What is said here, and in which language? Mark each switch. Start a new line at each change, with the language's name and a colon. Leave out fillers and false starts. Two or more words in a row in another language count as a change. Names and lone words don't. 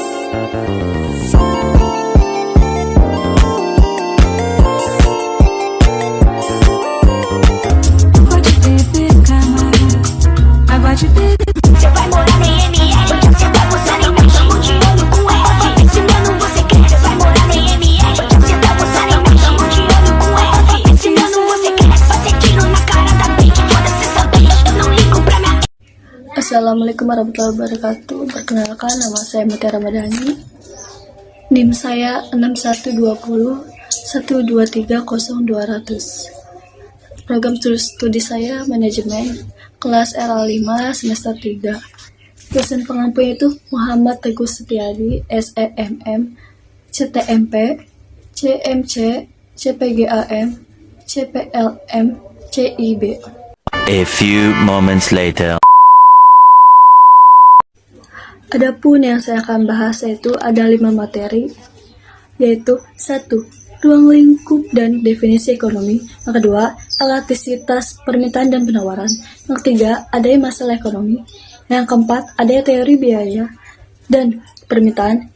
Portuguese: Você vai morar na IML, você tá posando em mim, tamo de olho com F. Ensinando você quer, você vai morar na IML, você tá posando em mim, tamo de olho com F. Ensinando você quer, fazer tiro na cara da bitch, foda-se essa bitch, eu não ligo pra minha.
Arabic: السلام عليكم ورحمة الله وبركاته.
Indonesian: Perkenalkan, nama saya Mutiara Ramadhani. NIM saya 6120 1230200. Program studi saya manajemen, kelas RA5 semester 3. Dosen pengampu itu Muhammad Teguh Setiadi, SEMM, CTMP, CMC, CPGAM, CPLM, CIB.
English: A few moments later.
Indonesian: Adapun yang saya akan bahas yaitu ada 5 materi, yaitu 1. Ruang lingkup dan definisi ekonomi. Yang kedua, elastisitas permintaan dan penawaran. Yang ketiga, adanya masalah ekonomi. Yang keempat, adanya teori biaya dan permintaan.